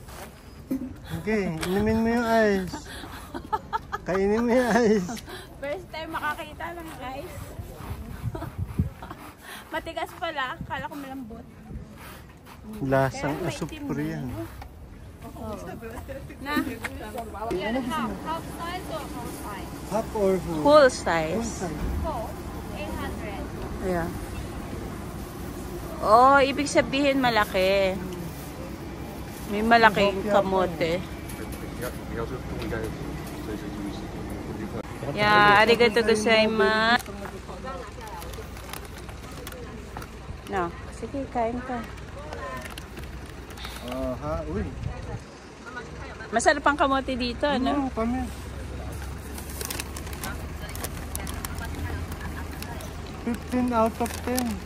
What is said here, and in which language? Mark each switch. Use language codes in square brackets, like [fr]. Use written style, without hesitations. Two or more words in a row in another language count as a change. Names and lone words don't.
[tl] Okay, inumin mo yung ice. Kainin mo yung ice. [en] First time [tl] makakita ng ice. Matigas pala. Akala ko malambot. Lasang Pero may asupre itim yan. na, ano? Na? [en] Half size or full size? Half or full? Full Full size. size. Full, 800. [tl] Ayan. Oh, ibig sabihin malaki. May malaking kamote. [ja] Yeah, ありがとうございます. [tl] No, sige, kain ka. Ha, uy. Masarap ang kamote dito, ano? Ano, kami. 15 [en] out of [tl] 10.